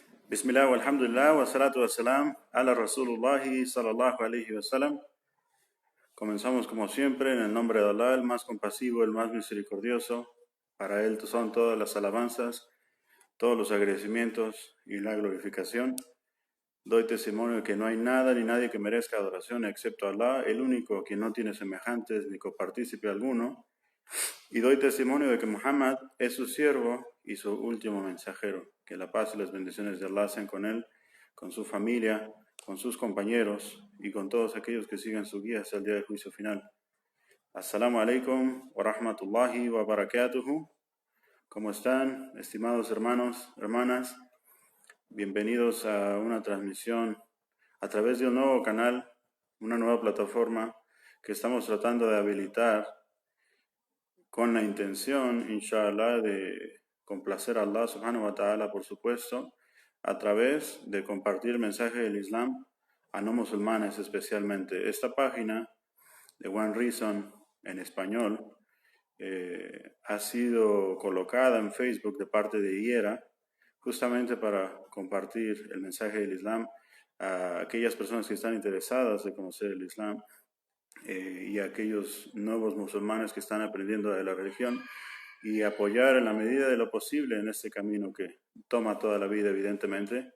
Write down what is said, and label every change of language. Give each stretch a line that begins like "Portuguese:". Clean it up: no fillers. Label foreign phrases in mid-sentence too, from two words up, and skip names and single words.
Arabic: بسم الله، والحمد لله، والصلاة والسلام، على رسول الله صلى الله عليه وسلم.
Spanish: Comenzamos como siempre en el nombre de Allah, el más compasivo, el más misericordioso. Para Él son todas las alabanzas, todos los agradecimientos y la glorificación. Doy testimonio de que no hay nada ni nadie que merezca adoración excepto Allah, el único que no tiene semejantes ni copartícipe alguno. Y doy testimonio de que Muhammad es su siervo y su último mensajero. Que la paz y las bendiciones de Allah sean con él, con su familia, con sus compañeros y con todos aquellos que sigan su guía hasta el día del juicio final.
Arabic: السلام عليكم ورحمة الله وبركاته.
Spanish: ¿Cómo están, estimados hermanos, hermanas? Bienvenidos a una transmisión a través de un nuevo canal, una nueva plataforma que estamos tratando de habilitar con la intención, inshallah, de complacer a Allah
Arabic: سبحانه وتعالى,
Spanish: por supuesto, a través de compartir el mensaje del Islam a no musulmanes especialmente. Esta página de One Reason en español ha sido colocada en Facebook de parte de IERA justamente para compartir el mensaje del Islam a aquellas personas que están interesadas de conocer el Islam y a aquellos nuevos musulmanes que están aprendiendo de la religión y apoyar en la medida de lo posible en este camino que toma toda la vida, evidentemente.